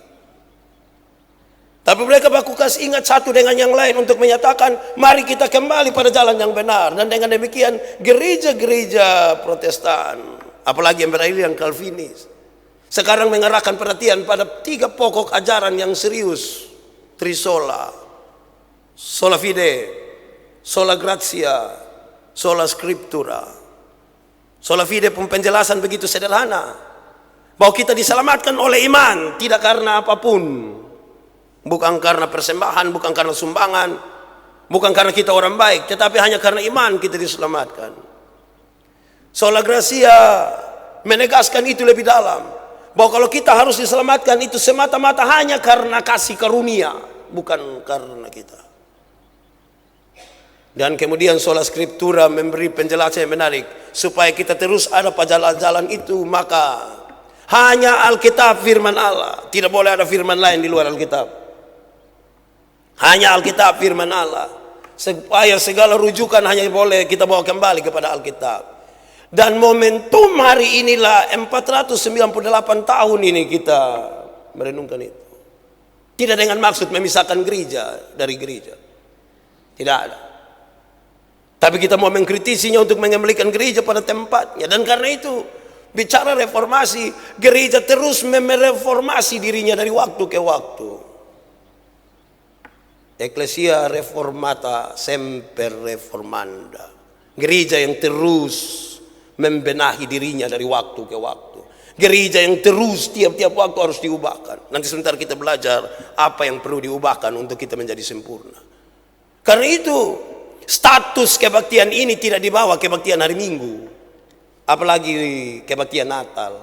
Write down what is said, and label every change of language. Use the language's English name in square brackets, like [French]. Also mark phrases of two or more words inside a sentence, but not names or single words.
[Indonesian] Tapi mereka baku kasih ingat satu dengan yang lain untuk menyatakan mari kita kembali pada jalan yang benar. Dan dengan demikian gereja-gereja Protestan, apalagi yang beraliran Calvinis, sekarang mengarahkan perhatian pada 3 pokok ajaran yang serius. [Latin] Trisola, sola fide, sola gratia, sola scriptura. Sola fide [Indonesian] pun penjelasan begitu sederhana, bahwa kita diselamatkan oleh iman, tidak karena apapun. Bukan karena persembahan, bukan karena sumbangan, bukan karena kita orang baik, tetapi hanya karena iman kita diselamatkan. [Latin] Sola gratia [Indonesian] menegaskan itu lebih dalam, bahwa kalau kita harus diselamatkan itu semata-mata hanya karena kasih karunia, bukan karena kita. Dan kemudian [Latin] sola scriptura [Indonesian] memberi penjelasan yang menarik, supaya kita terus ada pada jalan-jalan itu, maka hanya Alkitab firman Allah, tidak boleh ada firman lain di luar Alkitab. Hanya Alkitab firman Allah, supaya segala rujukan hanya boleh kita bawa kembali kepada Alkitab. Dan momentum hari inilah 498 tahun ini kita merenungkan itu. Tidak dengan maksud memisahkan gereja dari gereja, tidak ada. Tapi kita mau mengkritisinya untuk mengembalikan gereja pada tempatnya. Dan karena itu, bicara reformasi, gereja terus mereformasi dirinya dari waktu ke waktu. [Latin] Ecclesia reformata semper reformanda. [Indonesian] Gereja yang terus membenahi dirinya dari waktu ke waktu. Gereja yang terus tiap-tiap waktu harus diubahkan. Nanti sebentar kita belajar apa yang perlu diubahkan untuk kita menjadi sempurna. Karena itu, status kebaktian ini tidak dibawa kebaktian hari Minggu, apalagi kebaktian Natal.